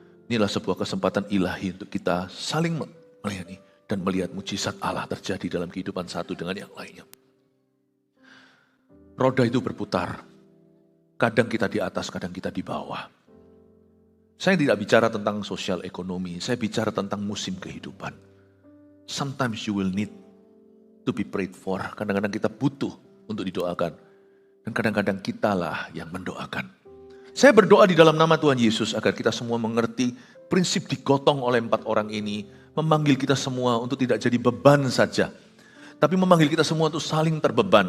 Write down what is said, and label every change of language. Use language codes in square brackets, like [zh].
[id] Inilah sebuah kesempatan ilahi untuk kita saling melayani dan melihat mujizat Allah terjadi dalam kehidupan satu dengan yang lainnya. Roda itu berputar. Kadang kita di atas, kadang kita di bawah. Saya tidak bicara tentang sosial ekonomi, saya bicara tentang musim kehidupan. [en] Sometimes you will need to be prayed for. [id] Kadang-kadang kita butuh untuk didoakan. Dan kadang-kadang kitalah yang mendoakan. Saya berdoa di dalam nama Tuhan Yesus agar kita semua mengerti prinsip digotong oleh 4 orang ini. Memanggil kita semua untuk tidak jadi beban saja. Tapi memanggil kita semua untuk saling terbeban.